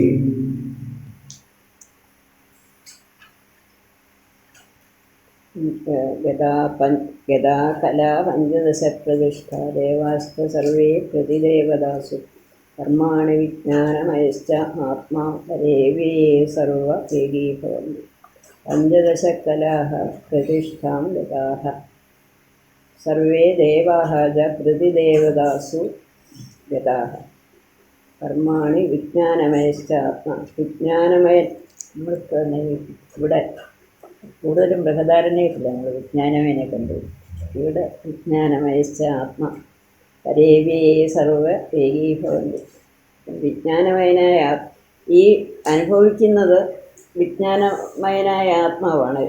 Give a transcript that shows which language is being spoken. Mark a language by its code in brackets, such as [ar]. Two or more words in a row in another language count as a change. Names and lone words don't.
[sa] यदा कला पञ्चदशप्रतिष्ठा देवाश्च सर्वे प्रतिदेवतासु कर्माणि विज्ञानमयश्च आत्मा परेवे सर्व एकीभवन्ति। पञ्चदशकलाः प्रतिष्ठां गताः सर्वे देवाः च प्रतिदेवतासु गताः कर्माणि विज्ञानमयश्च आत्मा [ml] വിജ്ഞാനമയ ഇവിടെ കൂടുതലും ബൃഹദാരണ്യത്തില്ല നമ്മൾ വിജ്ഞാനമയനെ കണ്ടു. [sa] ഇവിടെ विज्ञानमयश्च आत्म परेवे सर्व एकीभवन्ति. [ml] വിജ്ഞാനമയനായ ഈ അനുഭവിക്കുന്നത് വിജ്ഞാനമയനായ ആത്മാവാണ്.